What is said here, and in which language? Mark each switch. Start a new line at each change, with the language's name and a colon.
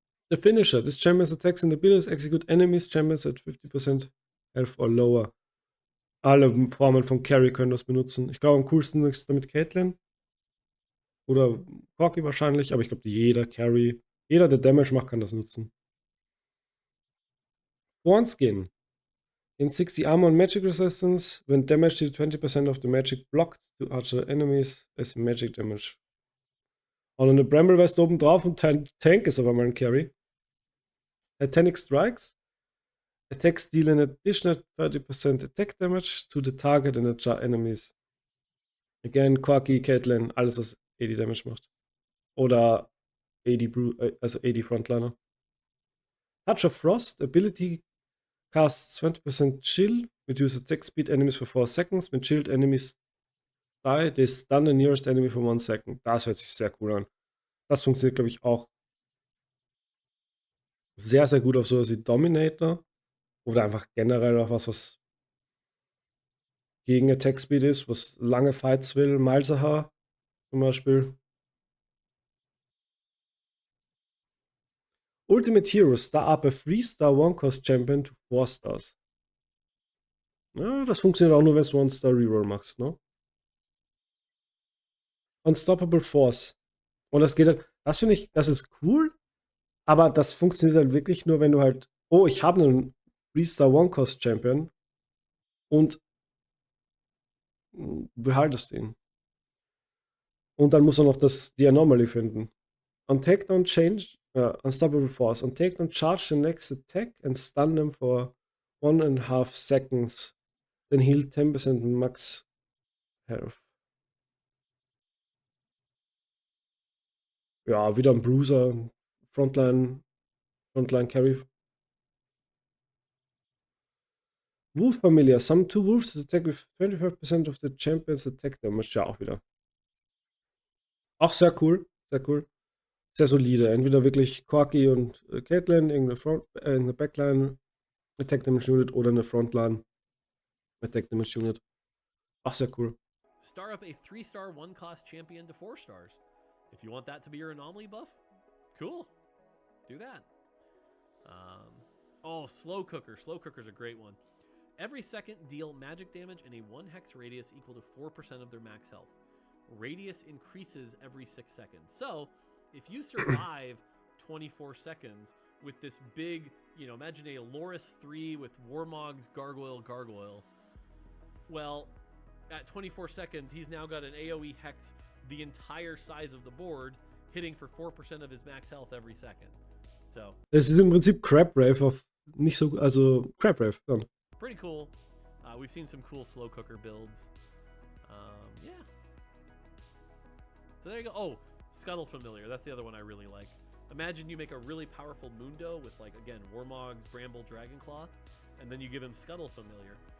English: The Finisher. This champion's attacks and abilities execute enemies champions at 50% health or lower.
German: Alle Formen von Carry können das benutzen. Ich glaube, am coolsten ist damit Caitlyn. Oder Corki wahrscheinlich, aber ich glaube, jeder Carry, jeder, der Damage macht, kann das nutzen.
English: Thorn Skin. In 60 Armor and Magic Resistance, when damage to 20% of the magic blocked to other enemies as magic damage.
German: Und eine Bramble West oben drauf und Tank ist aber mal ein Carry.
English: Titanic Strikes. Attacks deal an additional 30% attack damage to the target and other enemies.
German: Again, Corki, Caitlyn, alles was 80 Damage macht. Oder 80, also 80 Frontliner. Touch of Frost.
English: Ability casts 20% chill. Reduce attack speed enemies for 4 seconds. When chilled enemies die, they stun the nearest enemy for 1 second.
German: Das hört sich sehr cool an. Das funktioniert, glaube ich, auch sehr, sehr gut auf sowas wie Dominator. Oder einfach generell auf was gegen Attack Speed ist, was lange Fights will. Malzahar zum Beispiel.
English: Ultimate Hero, star up a 3-star One-Cost Champion to 4 Stars.
German: Ja, das funktioniert auch nur, wenn du One-Star Reroll machst, ne? Unstoppable Force. Und das geht halt, das finde ich, das ist cool, aber das funktioniert halt wirklich nur, wenn du halt, oh, ich habe einen 3-Star One-Cost Champion und behaltest ihn. Und dann muss er noch die Anomaly finden.
English: On takedown change, unstoppable force. On takedown charge the next attack and stun them for 1.5 seconds. Then heal 10% max health.
German: Ja, wieder ein Bruiser. Frontline Carry.
English: Wolf Familiar. Some 2 wolves attack with 25% of the champion's attack damage.
German: Ja, auch wieder. Auch sehr cool. Sehr cool. Sehr solide. Entweder wirklich Corki und Caitlyn, irgendeine Backline Attack Damage Unit oder eine Frontline Attack Damage Unit. Ach, sehr cool.
English: Star up a 3-star 1-cost champion to 4 stars. If you want that to be your anomaly buff, cool. Do that. Slow Cooker. Slow Cooker's a great one. Every second, deal magic damage in a 1 hex radius equal to 4% of their max health. Radius increases every 6 seconds. So, if you survive 24 seconds with this big, imagine a Loris 3 with Warmog's Gargoyle. Well, at 24 seconds, he's now got an AoE hex the entire size of the board, hitting for 4% of his max health every second. So.
German: Es ist im Prinzip Crab Rave auf nicht so, also Crab Rave, dann.
English: Pretty cool. We've seen some cool Slow Cooker builds. Yeah. So there you go. Oh, Scuttle Familiar. That's the other one I really like. Imagine you make a really powerful Mundo with, like, again, Warmog's Bramble Dragonclaw, and then you give him Scuttle Familiar.